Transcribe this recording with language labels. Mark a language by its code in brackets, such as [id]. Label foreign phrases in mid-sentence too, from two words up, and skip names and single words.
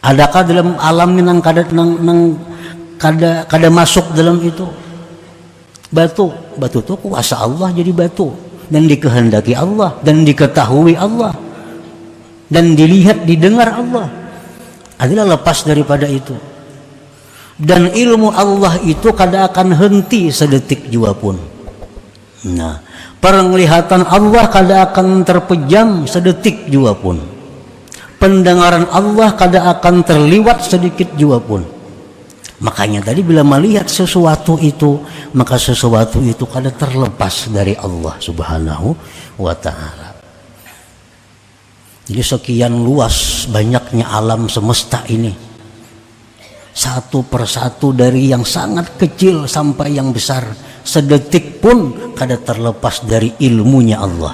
[id] Adakah dalam alam nang kada masuk dalam itu batu itu kuasa Allah jadi batu dan dikehendaki Allah dan diketahui Allah dan dilihat didengar Allah, adalah lepas daripada itu. Dan ilmu Allah itu kada akan henti sedetik jua pun. Nah, penglihatan Allah kada akan terpejam sedetik jua pun. Pendengaran Allah kada akan terliwat sedikit jua pun. Makanya tadi bila melihat sesuatu itu, maka sesuatu itu kada terlepas dari Allah [ar] Subhanahu wa ta'ala. [id] Jadi sekian luas banyaknya alam semesta ini, satu persatu dari yang sangat kecil sampai yang besar, sedetik pun kada terlepas dari ilmunya Allah.